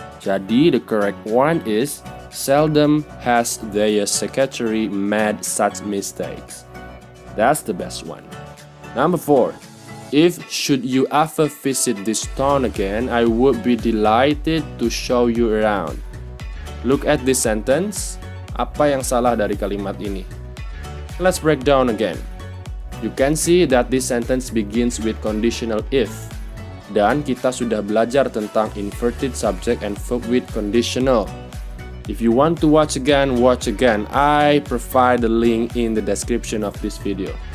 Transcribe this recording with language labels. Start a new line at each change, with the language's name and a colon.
English: Jadi, the correct one is seldom has their secretary made such mistakes. That's the best one. Number 4. If should you ever visit this town again, I would be delighted to show you around. Look at this sentence.
Indonesian: Apa yang salah dari kalimat ini?
English: Let's break down again. You can see that this sentence begins with conditional if.
Indonesian: Dan kita sudah belajar tentang
English: inverted subject and verb with conditional. If you want to watch again, watch again. I provide the link in the description of this video.